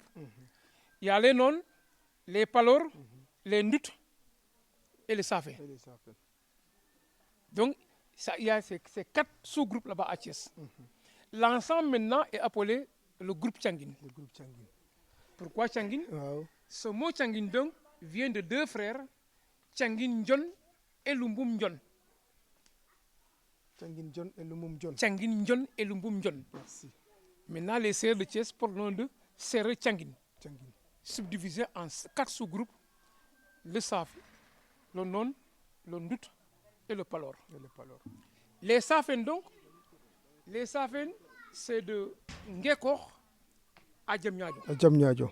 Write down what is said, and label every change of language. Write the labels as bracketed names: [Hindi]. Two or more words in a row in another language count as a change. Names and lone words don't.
[French] Il y a les Non, les Palor, les Ndut et les Safé. Donc, il y a ces 4 sous-groupes là-bas à Thiès. L'ensemble maintenant est appelé le groupe Tchangin. Pourquoi Tchangin? Ce mot Tchangin donc vient de 2 frères, Tchangin Ndion et Lumboum Ndion. Tchangin Ndion et Lumboum Ndion. Tchangin Ndion et Lumboum Ndion. Merci. Maintenant, les Sérères de Thiès portent le nom de Sérères Tchangin. subdivisé en 4 sous-groupes, le Safi, le Non, le Ndut et le Palor. Les Safen donc, c'est de Ngekor à Djamnyadjo.